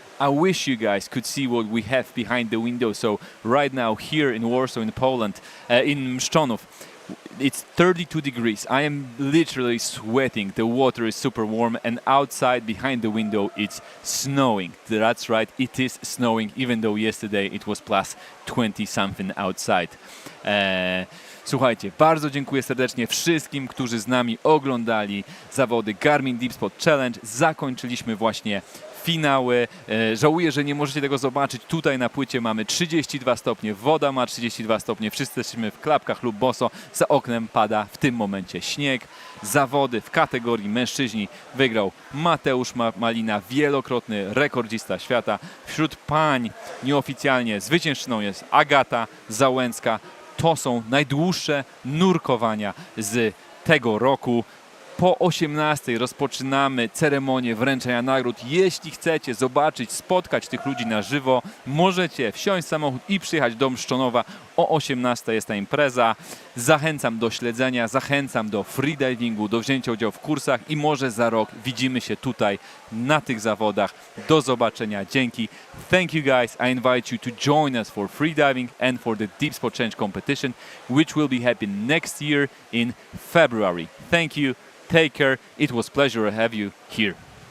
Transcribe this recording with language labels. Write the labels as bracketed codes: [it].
[en] I wish you guys could see what we have behind the window. So right now here in Warsaw, in Poland, in Mszczonów, It's 32 degrees. I am literally sweating. The water is super warm, and outside behind the window it's snowing. That's right, it is snowing, even though yesterday it was plus 20 something outside. [pl] Słuchajcie, bardzo dziękuję serdecznie wszystkim, którzy z nami oglądali zawody Garmin Deepspot Challenge. Zakończyliśmy właśnie finały. Żałuję, że nie możecie tego zobaczyć. Tutaj na płycie mamy 32 stopnie, woda ma 32 stopnie, wszyscy jesteśmy w klapkach lub boso. Za oknem pada w tym momencie śnieg. Zawody w kategorii mężczyźni wygrał Mateusz Malina, wielokrotny rekordzista świata. Wśród pań nieoficjalnie zwyciężczyną jest Agata Załęcka. To są najdłuższe nurkowania z tego roku. Po 18 rozpoczynamy ceremonię wręczenia nagród. Jeśli chcecie zobaczyć, spotkać tych ludzi na żywo, możecie wsiąść w samochód i przyjechać do Mszczonowa. O 18 jest ta impreza. Zachęcam do śledzenia, zachęcam do freedivingu, do wzięcia udziału w kursach i może za rok widzimy się tutaj na tych zawodach. Do zobaczenia. Dzięki. [en] Thank you guys. I invite you to join us for freediving and for the Deepspot Challenge competition, which will be happening next year in February. Thank you. Take care. It was a pleasure to have you here.